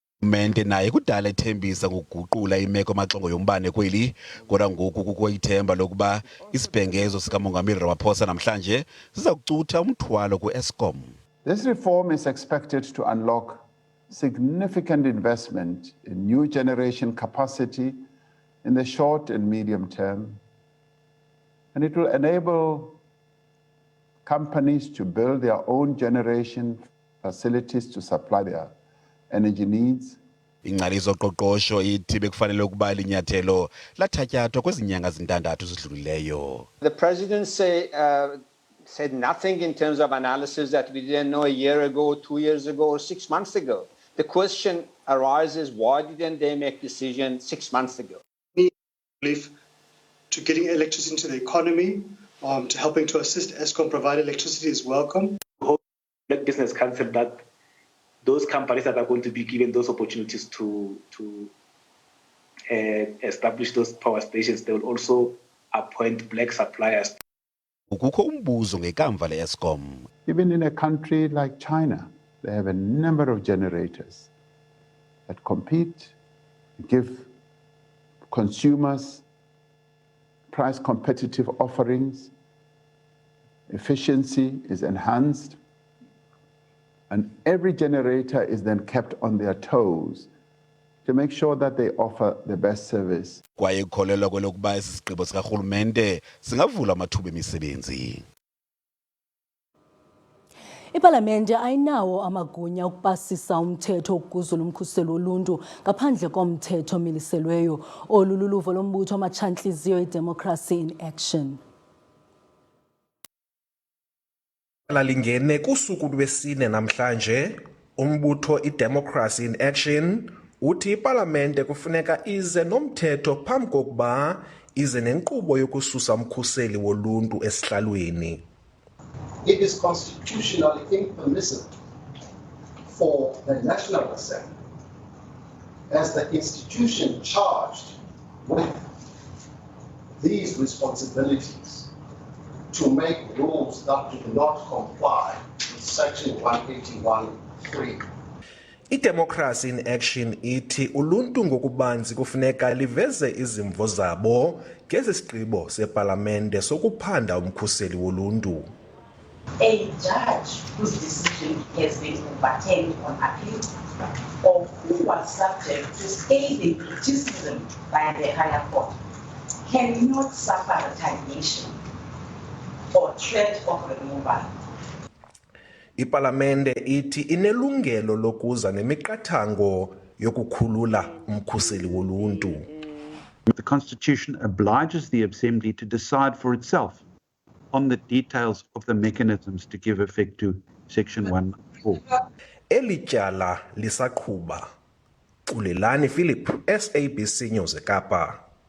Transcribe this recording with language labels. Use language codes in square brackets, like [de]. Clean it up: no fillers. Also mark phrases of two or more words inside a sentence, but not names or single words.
[xh] Urhulumente naye kudala ethembisa ngokuguqula imeko amaxongo yombane kweli, kodwa ngoku kukho ithemba lokuba isibhengezo sikamongameli Ramaphosa namhlanje siza kucutha umthwalo ku-Eskom. [en] This reform is expected to unlock significant investment in new generation capacity in the short and medium term, and it will enable companies to build their own generation facilities to supply their energy needs. [xh] Ingcali zoqoqosho ithi bekufanele ukuba Inyathelo lathatyathwa kwezi nyanga zintandathu zidlulileyo. [en] The president said nothing in terms of analysis that we didn't know a year ago, 2 years ago, or 6 months ago. The question arises, why didn't they make decision 6 months ago? To getting electricity into the economy, to helping to assist Eskom provide electricity is welcome. Let Business Council that those companies that are going to be given those opportunities to establish those power stations, they will also appoint black suppliers. [xh] Kukho umbuzo ngekamva le-Eskom. [en] Even in a country like China, they have a number of generators that compete, give consumers price competitive offerings, efficiency is enhanced, and every generator is then kept on their toes to make sure that they offer the best service. [xh] Kwaye kukholelwa kwelokuba esi sigqibo sikarhulumente singavula amathuba emisebenzi. Ipalamente ayinawo amagunya ukupasisa umthetho ukuzula umkhuselo woluntu ngaphandle komthetho omiliselweyo olululuvo lombutho amatshantliziyo iDemocracy in Action. Lalingene kusuku lwesine namhlanje, umbutho iDemocracy in Action uthi ipalamente kufuneka ize nomthetho phambi kokuba ize nenkqubo yokususa umkhuseli woluntu esihlalweni. [en] It is constitutionally impermissible for the National Assembly, as the institution charged with these responsibilities, to make rules that do not comply with Section 181(3). [xh] iDemocracy in Action ithi uluntu ngokubanzi kufuneka liveze izimvo zabo ngezi sigqibo sepalamente sokuphanda umkhuseli woluntu. [en] A judge whose decision has been overturned on appeal or who was subject to scathing criticism by the higher court cannot suffer retaliation or threat of removal. [xh] Ipalamente ithi inelungelo lokuza nemiqathango yokukhulula umkhuseli woluntu. [en] The Constitution obliges the Assembly to decide for itself on the details of the mechanisms to give effect to Section 194. [xh] Elityala lisaqhuba. Xolelani Philip, SABC News eKapa.